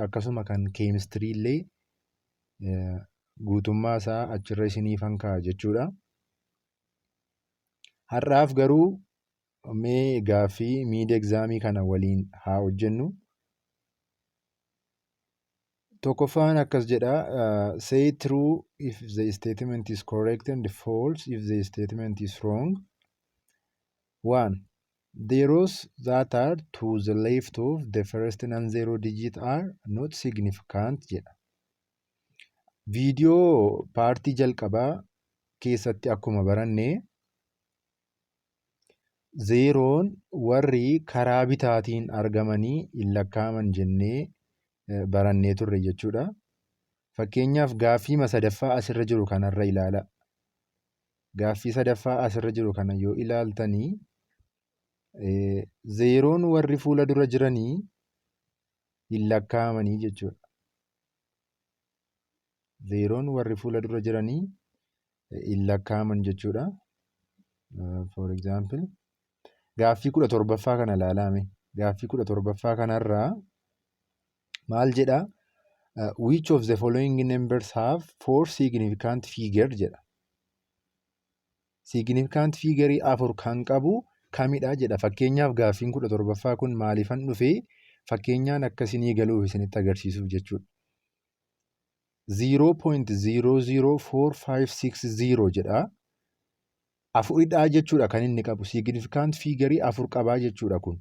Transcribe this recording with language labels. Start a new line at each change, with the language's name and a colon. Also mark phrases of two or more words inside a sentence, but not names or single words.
Oromo: Akkasuma kan keemistirii illee guutummaa isaa achirra isiniifan ka'a jechuudha. Har'aaf garuu mee gaaffii
English: miid egzaamii
Oromo: kana waliin haa hojjennu. Tokkoffaan akkas jedha.
English: Say true if the statement is correct and false if the statement is wrong. 1. The rows that are to the left of the first non-zero digit are not significant jedha.
Oromo: Viidiyoo paartii jalqabaa keessatti akkuma baranne zeeroon warri karaa bitaatiin argamanii hin lakkaa'aman jennee barannee turre jechuudha. Fakkeenyaaf gaaffii sadaffaa asirra jiru kanarra ilaala. Gaaffii sadaffaa asirra jiru kana yoo ilaaltanii zeeroon warri fuula dura jiranii hin lakkaa'amanii jechuudha. Zeeroon warri fuula dura jiranii hin lakkaa'aman jechuudha.
English: For example
Oromo: gaaffii 17ffaa kana ilaalame. Gaaffii 17ffaa kanarraa maal jedha?
English: Which of the following numbers have 4 significant figures jedha. Significant figure
Oromo: 4 kan qabu kamidha jedha. Fakkeenyaaf gaaffiin 17ffaa kun maaliifan dhufee fakkeenyaan akkasinii galuuf isinitti agarsiisuuf jechuudha. 0.004560 jedha. Afuridhaa jechuudha kan inni qabu.
English: Significant figure
Oromo: 4 qabaa jechuudha kun.